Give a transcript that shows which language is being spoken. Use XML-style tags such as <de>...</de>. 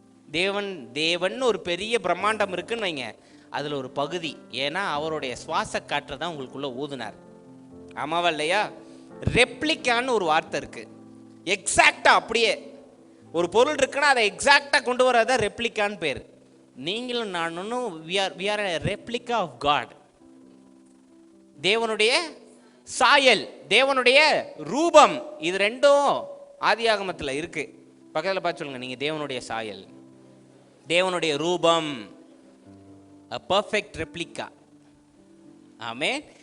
<ta>தேவன் ஒரு பெரிய பிரம்மாண்டம் இருக்குன்னு வைங்க, அதுல ஒரு பகுதி. ஏன்னா அவருடைய சுவாச காற்றை தான் உங்களுக்குள்ள ஊதுனார். ஆமாவா இல்லையா? ரெப்ளிகான்னு ஒரு வார்த்தை இருக்கு, எக்ஸாக்டா அப்படியே ஒரு பொருள் இருக்குன்னா அதை எக்ஸாக்டா கொண்டு வரதான் ரெப்ளிகான்னு பேர். நீங்களும் நானும்</ta> <en>we are a replica of God.</en> <ta>தேவனுடைய சாயல், தேவனுடைய ரூபம், இது ரெண்டும் ஆதியாகமத்தில் இருக்கு. பக்கத்தில் பார்த்து சொல்லுங்க, நீங்க தேவனுடைய சாயல், தேவனுடைய ரூபம்,</ta> <en>a perfect replica.</en> <ta>ஆமென்.</ta>